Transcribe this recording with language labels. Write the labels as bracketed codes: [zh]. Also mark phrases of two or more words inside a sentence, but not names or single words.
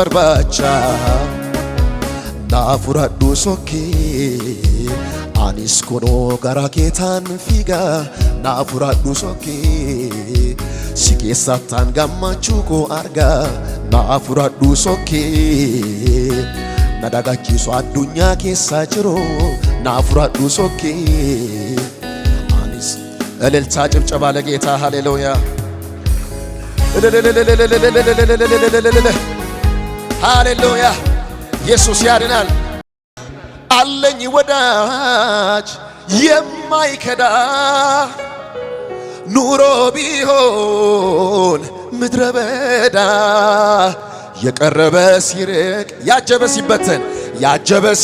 [om] barbaacha na fudhadhu sokkee anis kunoo gara keetaan fiiga na fudhadhu sokkee si keessattaan gammachuu koo arga na fudhadhu sokkee na dagachiisu addunyaa keessa jiru na fudhadhu sokkee anis [am] እልልታ ጭብጨባ ለጌታ ሃሌሉያ ሃሌሉያ ኢየሱስ ያድናል አለኝ ወዳጅ የማይከዳ ኑሮ ቢሆን ምድረ በዳ የቀረበ ሲርቅ ያጀበ